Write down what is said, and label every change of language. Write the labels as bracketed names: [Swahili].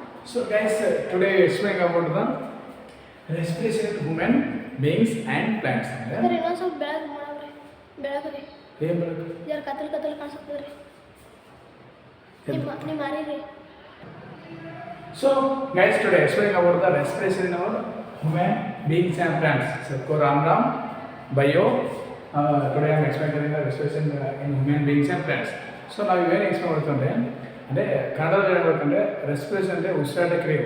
[English] So, guys, today explaining about the respiration of human beings and plants. [Kannada] Sir ಇನ್ನೊಂದು ಸ್ವಲ್ಪ ಬೆಳಗ್ಗೆ ಮಾಡವ್ರಿ ಬೆಳಗ್ರಿ ಏನು ಬೆಳಕು? ಜರ ಕತ್ತಲು ಕಾಣಿಸ್ತದ್ರಿ ನಿಮ್ಮ ಮಾರಿ ರೀ. [English] So, guys, today explaining about the respiration in our human beings and plants. So, Ram Bio. Today I am explaining the respiration in human beings and plants. So, now you will explain [Kannada] ಅಂದರೆ ಕನ್ನಡದಲ್ಲಿ ಹೇಳ್ಬೇಕಂದ್ರೆ respiration ಅಂದರೆ ಉಸಿರಾಟ ಕ್ರಿಯೆ.